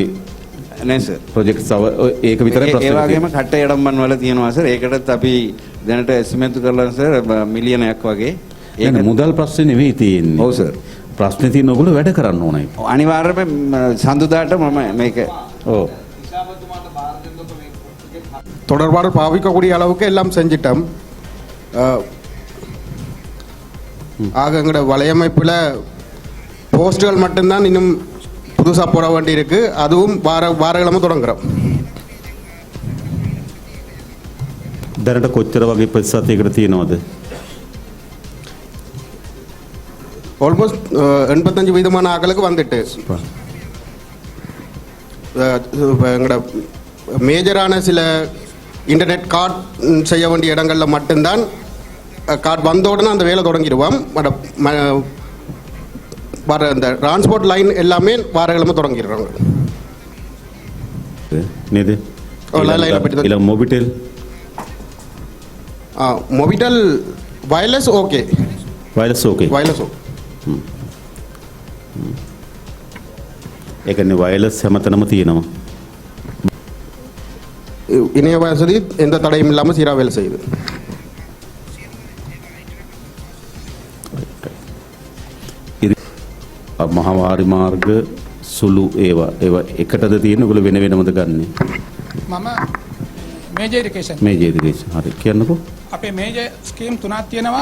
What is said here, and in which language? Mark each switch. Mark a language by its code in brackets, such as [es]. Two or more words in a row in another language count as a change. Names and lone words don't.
[si] නෑ සර් [en] project [si] තව ඒක විතරයි ප්‍රශ්නේ. ඒ වගේම කට්ට යඩම්බන් වල තියෙනවා සර්. ඒකටත් අපි දැනට එස්ටිමේට් කරලා සර් මිලියනයක් වගේ. ඒක මුදල් ප්‍රශ්නේ නෙවෙයි තියෙන්නේ. ඔව් සර්. ප්‍රශ්නේ තියෙන ඔයගොල්ලෝ වැඩ කරන්න ඕනයි. අනිවාර්යයෙන්ම සඳුදාට මම මේක ඔව් [ta] தொடர்பாடு பாவிக்கக்கூடிய அளவுக்கு எல்லாம் செஞ்சிட்டோம். ஆக எங்களோட வலையமைப்பில் போஸ்ட்டுகள் மட்டும்தான் இன்னும் புதுசாக போட வேண்டி இருக்கு. அதுவும் வாரக்கிழமை தொடங்குறோம். [si] දැනට කොච්චර වගේ ප්‍රතිශතයකට තියෙනවද? [en] almost 85% [ta] ஆக்களுக்கு வந்துட்டு எங்களோட மேஜரான சில [en] internet card [ta] செய்ய வேண்டிய இடங்களில் மட்டும்தான் கார்டு வந்த உடனே அந்த வேலை தொடங்கிடுவோம். வர இந்த [en] transport line [ta] எல்லாமே வாரக்கிழமை தொடங்கிடுறாங்க. [si] නේද? ඊළඟ මොබිටෙල් මොබිටෙල් [en] wireless okay. wireless okay. wireless okay. [si] ඒ කියන්නේ වයර්ලස් හැමතැනම තියෙනවා. [ta] இணைய வசதி எந்த தடையும் இல்லாமல் சீராக வேலை செய்யுது. [si] මහවාරි මාර්ග සුළු ඒවා එකටද තියෙන ඔයගොල්ලෝ වෙන වෙනමද ගන්නෙ? මම [en] major irrigation [si] හරි කියන්නකෝ. අපේ [en] major schemes [si] 3ක් තියෙනවා.